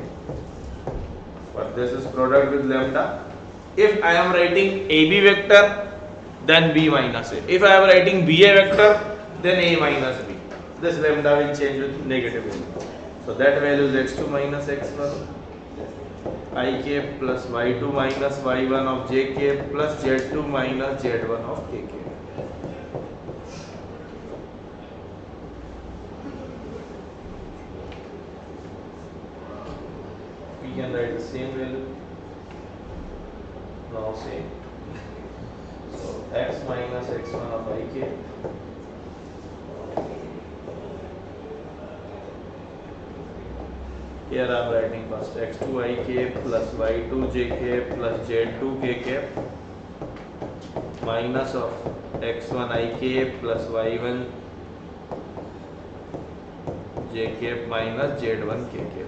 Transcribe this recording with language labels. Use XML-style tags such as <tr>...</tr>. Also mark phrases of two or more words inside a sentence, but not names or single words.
<en>But this is product with lambda. If I am writing AB vector, then B minus A. If I am writing BA vector, then A minus B. This lambda will change with negative value. So that value is x2 minus x1 I cap plus y2 minus y1 of j cap plus z2 minus z1 of k cap. We can write the same value. Now same. So x minus x1 of I cap here I am writing first x2 I cap plus y2 j cap plus z2 k cap minus of x1 I cap plus y1 j cap minus z1 k cap.</en>